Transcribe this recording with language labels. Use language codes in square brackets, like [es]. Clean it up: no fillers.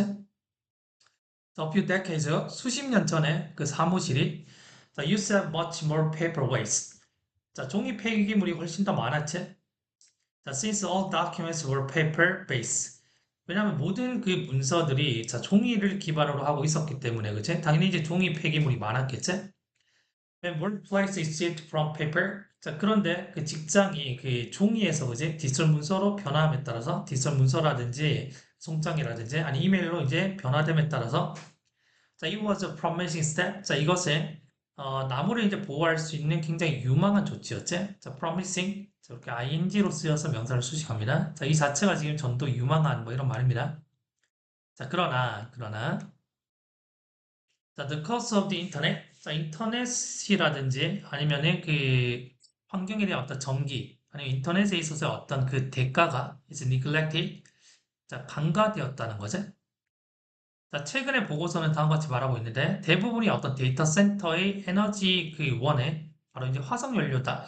[en] A few decades [ko] 수십 년 전에 그 사무실이 자, [en] used to have much more paper waste [ko] 자, 종이 폐기물이 훨씬 더 많았지. 자, [en] since all documents were paper based [ko] 왜냐하면 모든 그 문서들이 자, 종이를 기반으로 하고 있었기 때문에 그치? 당연히 이제 종이 폐기물이 많았겠지. [en] When workplace is shift from paper. [ko] 자, 그런데 그 직장이 그 종이에서 그지 디지털 문서로 변함에 따라서 디지털 문서라든지 송장이라든지 아니 이메일로 이제 변화됨에 따라서 자, [en] it was a promising step. [ko] 자, 이것은 나무를 이제 보호할 수 있는 굉장히 유망한 조치였지. 자, promising. 자, 이렇게 ing로 쓰여서 명사를 수식합니다. 자, 이 자체가 지금 전도 유망한 뭐 이런 말입니다. [en] 자, [ko] 그러나 [en] 자, the cost of the internet. [ko] 자, 인터넷이라든지 아니면은 그 환경에 대한 어떤 전기 아니면 인터넷에 있어서 어떤 그 대가가 [en] is neglected. [ko] 자, 간과되었다는 거죠. 자, 최근의 보고서는 다음과 같이 말하고 있는데 대부분이 어떤 데이터 센터의 에너지 그 원에 바로 이제 화석 연료다.